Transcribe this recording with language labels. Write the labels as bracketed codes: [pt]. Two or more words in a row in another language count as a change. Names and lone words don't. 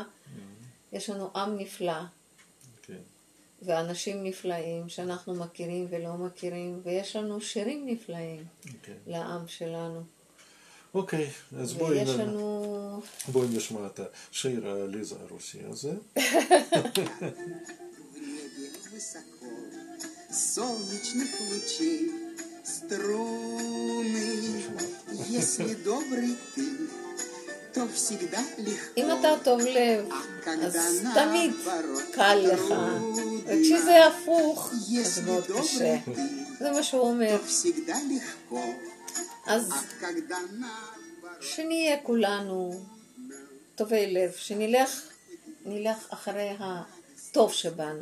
[he] יש לנו עם נפלא. ואנשים נפלאים שאנחנו מכירים ולא מכירים, ויש לנו שירים נפלאים לעם שלנו. אוקיי, אז בואי נשמע את השיר העליז הרוסי הזה. [ru] Солнечных лучей струны, если добрый ты, то всегда легко. [he] אם אתה טוב לב, אז תמיד קל לך. וכשזה הפוך, אז מאוד קשה. זה מה שהוא אומר. אז שנהיה כולנו טובי לב, שנלך אחרי הטוב שבנו.